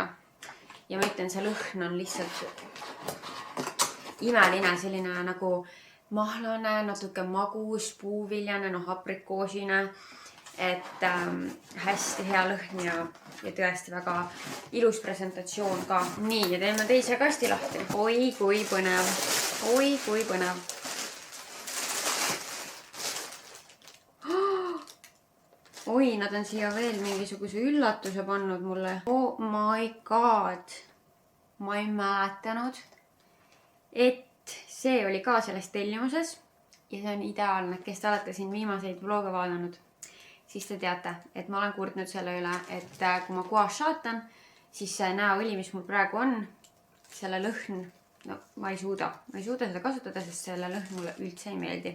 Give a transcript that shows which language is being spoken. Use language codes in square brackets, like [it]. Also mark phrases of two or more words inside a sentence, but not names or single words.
[et] Ja ma ütlen, see lõhn on lihtsalt imeline, selline nagu mahlane, natuke magus, puuviljane, aprikoosine, et hästi hea lõhn ja tõesti väga ilus presentatsioon ka. Nii, ja teeme teise kasti lahti. Oi, kui põnev. Oi, kui põnev. Oi, nad on siia veel mingisuguse üllatuse pannud mulle. [en] Oh my god. [et] Ma ei mäletanud, et see oli ka selles tellimuses ja see on ideaalne, kes te olete siin viimaseid vloge vaadanud, siis te teate, et ma olen kurtnud selle üle, et kui ma gua shaatan, siis see näoõli, mis mul praegu on, selle lõhn, no ma ei suuda seda kasutada, sest selle lõhn mulle üldse ei meeldi.